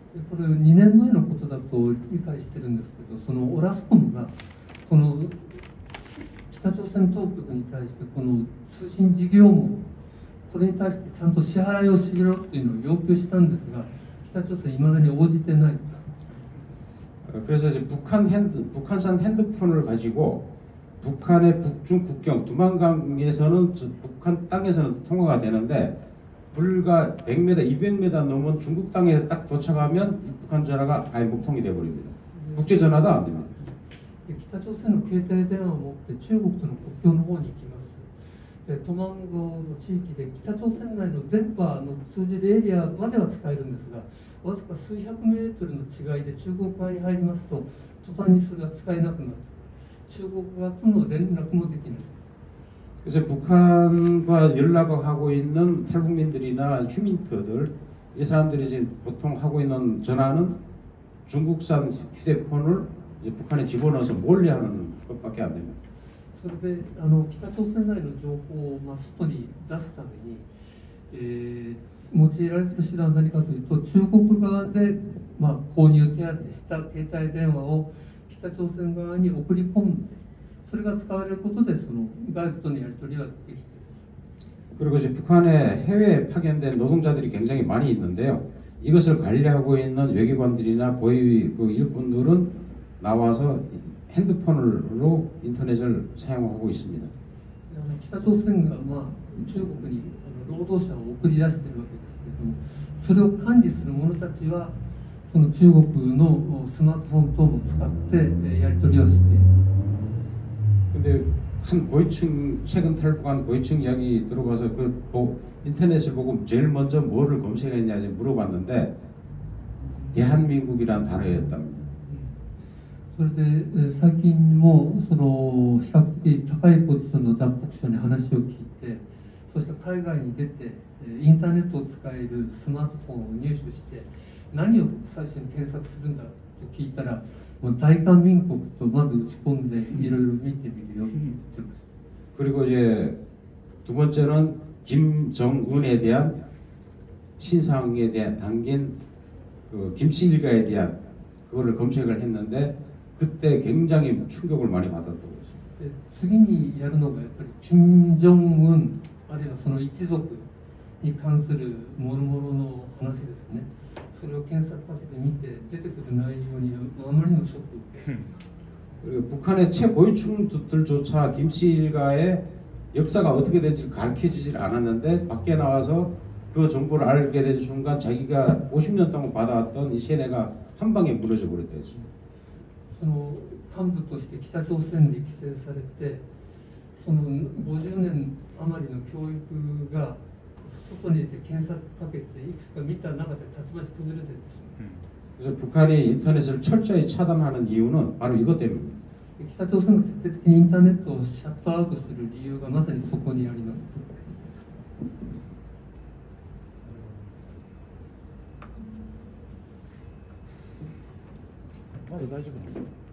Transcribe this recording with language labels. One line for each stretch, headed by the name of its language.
Japanese: これ2年前のことだと理解してるんですけど、そのオラスコムがこの北朝鮮当局に対してこの通信事業網これに対してちゃんと支払いをしろというのを要求したんですが、北朝鮮いまだに応じてない。
Korean: 그래서 이제 북한산 핸드폰을 가지고 북한의 북중 국경 두만강에서는 북한 땅에서는 통화가 되는데 불과 100m, 200m 넘은 중국 땅에 딱 도착하면 북한 전화가 아예 목통이 되어버립니다. 국제 전화도 안 됩니다.
Japanese: 北朝鮮の携帯電話を持って中国との国境の方に行きます。でトマンゴの地域で北朝鮮内の電波の通じるエリアまでは使えるんですが、わずか数百メートルの違いで中国側に入りますと途端にそれが使えなくなって中国側との連絡もできない。
Korean: 그래서 북한과 연락을 하고 있는 탈북민들이나 휴민트들 이 사람들이 이제 보통 하고 있는 전화는 중국산 휴대폰을 이제 북한에 집어넣어서 몰래 하는 것밖에 안 됩니다.
Japanese: それで北朝鮮内の情報を外に出すために、用いられている手段は何かというと、中国側で、購入手当した携帯電話を北朝鮮側に送り込んで、それが使われることでその外部とのやり取りができている。
Korean: 그리고 이제 북한에 해외에 파견된 노동자들이 굉장히 많이 있는데요. 이것을 관리하고 있는 외교관들이나 고위 그 일꾼들은 나와서 핸드폰으로 인터넷을 사용하고 있습니다.
Japanese: 北朝鮮が、中国に労働者を送り出しているわけですけれども、それを管理する者たちはその中国のスマートフォン等を使ってやり取りをしている。
Korean: 근데 한 고위층 최근 탈북한 고위층 이야기 들어가서 인터넷을 보고 제일 먼저 뭐를 검색했냐 물어봤는데 대한민국이란 단어였답니다.
Japanese: それで最近もその比較的高いポジションの脱北者に話を聞いて、そして海外に出てインターネットを使えるスマートフォンを入手して何を最初に検索するんだと聞いたら、もう大韓民国とまず打ち込んでいろいろ見てみるよって言ってました。
Korean: 그리고 이제 두 번째는 김정은에 대한 신상에 대한 담긴 그 김씨 일가에 대한 그거를 검색을 했는데 그때 굉장히 충격을 많이 받았다고 했어요.
Japanese: で次にやるのがやっぱり金正恩あるいはその一族に関する諸々の話ですね。それを検索かけてみて出てくる内容にあまりのショックを受け
Korean: 그리고 북한의 최고위층들조차 김씨 일가의 역사가 어떻게 될지 가르쳐지질 않았는데 밖에 나와서 그 정보를 알게 된 순간 자기가 50년 동안 받아왔던 이 세뇌가 한 방에 무너져 버렸대요.
Japanese: その幹部として北朝鮮に規制されて、その50年余りの教育が外に出て検索かけていくつか見た中でたちまち崩れていってしまう。
Korean: 그래서 북한이 인터넷을 철저히 차단하는 이유는 바로 이것 때문입니다.
Japanese: 北朝鮮が徹底的にインターネットをシャットアウトする理由がまさにそこにあります。まだ大丈夫なんですか？